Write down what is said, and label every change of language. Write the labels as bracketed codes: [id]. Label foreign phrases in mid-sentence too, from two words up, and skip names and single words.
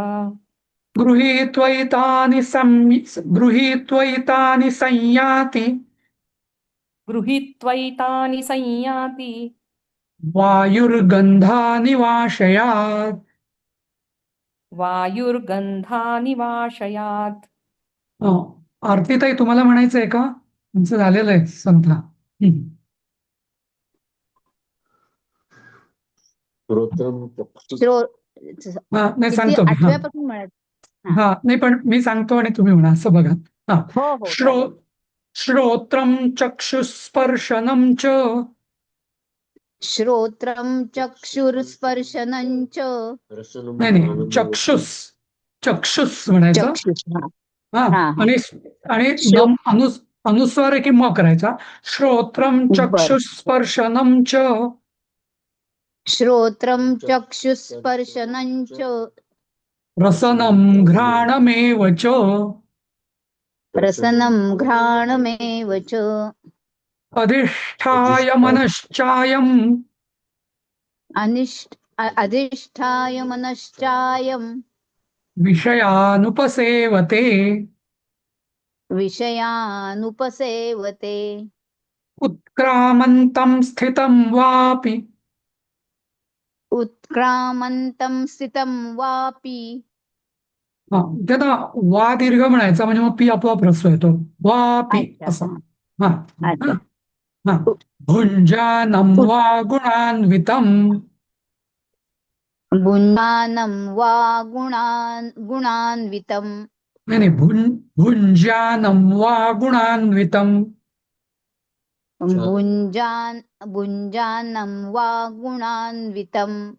[sa] गृहीत्वैतानि संयाति गृहीत्वैतानि संयाति वायुर्गन्धानि वाशयात्. वायुर्गन्धानि वाशयात्. [mr] आरतीताई, तुम्हाला म्हणायचंय का? तुमचं झालेलं आहे संपला. नाही, सांगतो मी. 8व्यापासून म्हणत. हा, नाही, पण मी सांगतो आणि तुम्ही म्हणा असं बघा. हा. हो हो चालेल. [sa] श्रोत्रं चक्षुस्पर्शनं च श्रोत्रं चक्षुर्स्पर्शनं च. [mr] नाही, चक्षुस म्हणायचं. चक्षुष. हा, हा, हा. आणि अनुस्वार आहे की म करायचा. [sa] श्रोत्रं चक्षुस्पर्शनं च श्रोत्रं चक्षुस्पर्शनं च रसनं घ्राणमेव च. रसनं घ्राणमेव च. अधिष्ठाय मनश्चायम् अधिष्ठाय मनश्चायं विषयानुपसेवते विषयानुपसेवते. उत्क्रामन्तं स्थितं वापि उत्क्रामन्तं स्थितं वापि [mr] हा ते ना वा दीर्घ म्हणायचा म्हणजे मग पी आपोआप ह्रस्व येतो. [sa] वा पी [mr] अच्छा असं. हा अच्छा [sa] हा भुञ्जानं उत् वा गुणान्वितम्. भुञ्जानं वा गुणान्वितं [mr] नाही नाही [sa] भुञ्जानं वा गुणान्वितम्. भुञ्जानं वा गुणान्वितं